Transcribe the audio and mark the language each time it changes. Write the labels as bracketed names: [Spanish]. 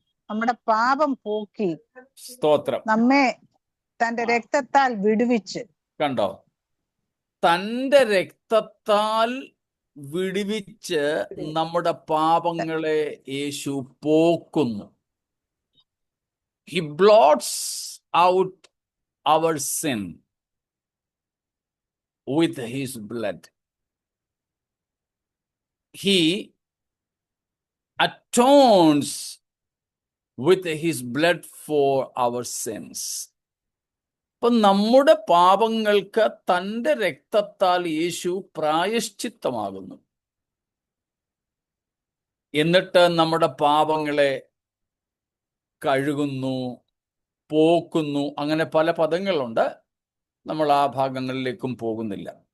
[Malayalam] നമ്മുടെ പാപം പോക്കി സ്തോത്രം, നമ്മെ തന്റെ രക്തത്താൽ വിടുവിച്ച്. കണ്ടോ? തന്റെ രക്തത്താൽ വിടുവിച്ച് നമ്മുടെ പാപങ്ങളെ യേശു പോക്കുന്നു. [English] He blots out our sin with his blood. He atones with his blood for our sins. [Malayalam] അപ്പൊ നമ്മുടെ പാപങ്ങൾക്ക് തന്റെ രക്തത്താൽ യേശു പ്രായശ്ചിത്തമാകുന്നു. എന്നിട്ട് നമ്മുടെ പാപങ്ങളെ കഴുകുന്നു, പോക്കുന്നു. അങ്ങനെ പല പദങ്ങളുണ്ട്. നമ്മൾ ആ ഭാഗങ്ങളിലേക്കും പോകുന്നില്ല.